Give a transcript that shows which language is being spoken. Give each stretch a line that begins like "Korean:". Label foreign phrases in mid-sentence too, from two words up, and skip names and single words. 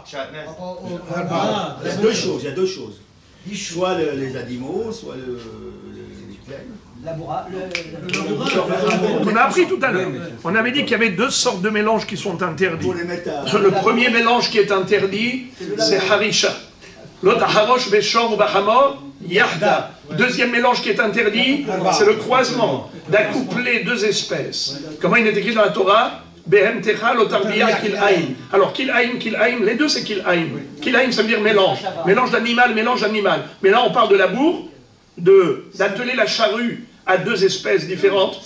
French: Il y a deux choses. Soit les animaux, soit les plaines. On a appris tout à l'heure. On avait dit qu'il y avait 2 sortes de mélanges qui sont interdits. Le premier mélange qui est interdit, c'est harisha.
Hebrew: L'autre חרוש בשור ובחמור יחדו.
French: Deuxième mélange qui est interdit, c'est le croisement, d'accoupler 2 espèces. Comment il est écrit dans la Torah?
Hebrew: בהמתך לא תרביע כלאים.
French: Alors kil'aim, les deux c'est kil'aim. Kil'aim ça veut dire mélange. Mélange d'animal. Mais là on parle de la bourre, d'atteler la charrue à 2 espèces différentes.